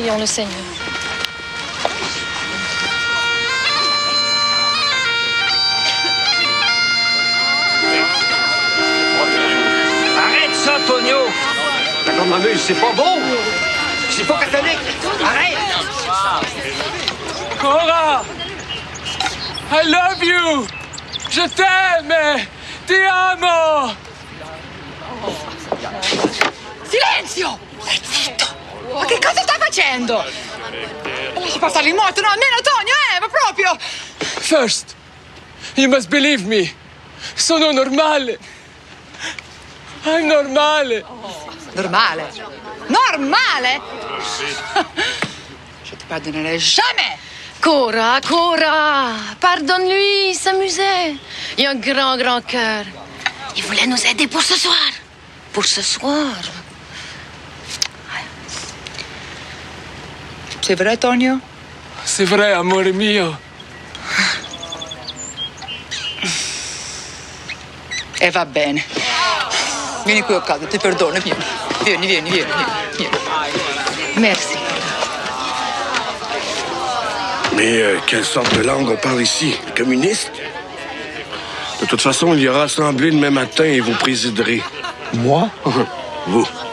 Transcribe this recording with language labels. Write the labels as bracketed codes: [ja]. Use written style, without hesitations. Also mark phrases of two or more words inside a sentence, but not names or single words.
[fr] Arrête ça, Tonio! D'accord, mamie, c'est pas beau! C'est pas catholique! Arrête! [en] Cora! I love you! [fr] Je t'aime! [it] Ti amo! Silenzio! Zitto! Ma che cosa stai facendo? Lasci passare il morto, no, almeno Tonio, ma proprio! [en] First, you must believe me. [it] Sono normale. I'm normale. Normale? Normale? [fr] Je te pardonnerai jamais! Cora, pardonne-lui, il s'amusait. Il a un grand cœur. Il voulait nous aider pour ce soir. C'est vrai, Tonio? C'est vrai, [it] amore mio. E va bene. Vieni qui a casa, ti perdono, vieni. [fr] Merci. Mais quelle sorte de langue on parle ici? Communiste? De toute façon, il y aura assemblée demain matin et vous présiderez. Moi? Vous.